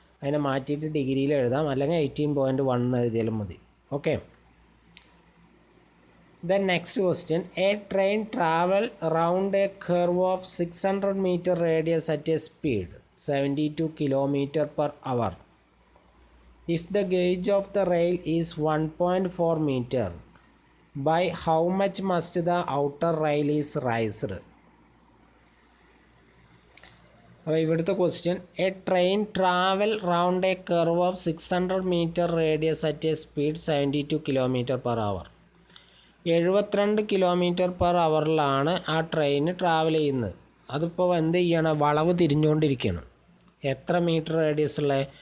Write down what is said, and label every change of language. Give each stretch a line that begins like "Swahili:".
Malayalam: അതിനെ മാറ്റിയിട്ട് ഡിഗ്രിയിൽ എഴുതാം, അല്ലെങ്കിൽ 18.1 എഴുതിയാലും മതി.
English: Okay, then next question. A train travel round a curve of 600 metre radius at a speed 72 km/h. If the gauge of the rail is 1.4 meter, by how much must the outer rail is raised?
Malayalam: അപ്പോൾ ഇവിടുത്തെ
English: Question, a train travel round a curve of 600 metre radius at a speed 72 km/h.
Malayalam: 72 km/hലാണ് ആ train travel ചെയ്യുന്നത്. അതിപ്പോൾ എന്ത് ചെയ്യണം? വളവ് തിരിഞ്ഞുകൊണ്ടിരിക്കുകയാണ്. എത്ര metre radius ഉള്ള?